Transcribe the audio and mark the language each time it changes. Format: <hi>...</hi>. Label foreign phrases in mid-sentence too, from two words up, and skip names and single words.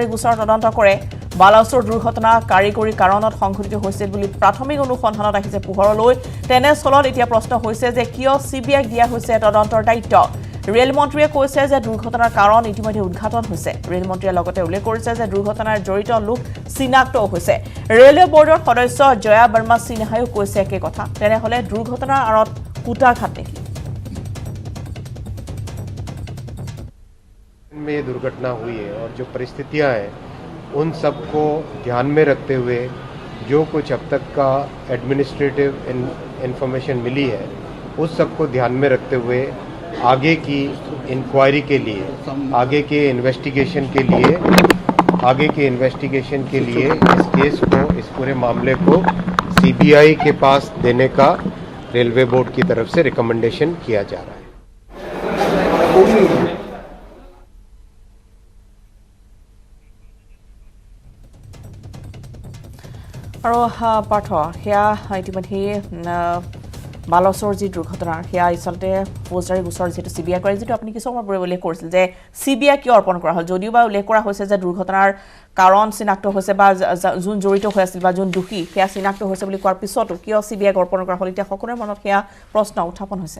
<as>গোচৰ তদন্ত কৰে বালাসোৰ দুৰ্ঘটনা কাৰিকৰী কাৰণত সংঘটিত হৈছিল বুলি প্ৰাথমিক অনুসন্ধানত আহিছে পোহৰলৈ তেনেস্থলত এতিয়া প্ৰশ্ন হৈছে যে কিয় সিবিআইক দিয়া হৈছে তদন্তৰ দায়িত্ব ৰেল মন্ত্ৰীয়ে কৈছে যে দুৰ্ঘটনাৰ কাৰণ ইতিমধ্যে উদ্ঘাটন হৈছে ৰেল মন্ত্ৰীয়ে লগতে উল্লেখ কৰিছে যে দুৰ্ঘটনাৰ জড়িত লোক চিনাক্ত হৈছে ৰেলৱে বৰ্ডৰ সদস্য জয়া বৰ্মা সিনহায়ো কৈছে একে কথা তেনেহলে দুৰ্ঘটনাৰ আঁৰত কুটাঘাত নেকি</as> <hi>में ये दुर्घटना हुई है और जो परिस्थितियां हैं उन सबको ध्यान में रखते हुए जो कुछ अब तक का</hi> <en>administrative information</en> <hi>मिली है उस सबको ध्यान में रखते हुए आगे की इंक्वायरी के लिए आगे के इन्वेस्टिगेशन के लिए इस केस को इस पूरे मामले को सीबीआई के पास देने का रेलवे बोर्ड की तरफ से रिकमेंडेशन किया जा रहा है</hi> <as>আৰু পাৰ্থ সেয়া ইতিমধ্যে বালাসোৰ যি দুৰ্ঘটনা সেয়া আচলতে ফৌজদাৰী গোচৰ যেটো সিবিআই কৰে যেটো আপুনি কিছু সময় পূৰ্বে উল্লেখ কৰিছিল যে সিবিআই কিয় অৰ্পণ কৰা হ'ল যদিও বা উল্লেখ কৰা হৈছে যে দুৰ্ঘটনাৰ কাৰণ চিনাক্ত হৈছে বা যোন জড়িত হৈ আছিল বা যোন দুখী সেয়া চিনাক্ত হৈছে বুলি কোৱাৰ পিছতো কিয় সিবিআই অৰ্পণ কৰা হ'ল এতিয়া সকলোৰে মনত সেয়া প্ৰশ্ন উত্থাপন হৈছে</as>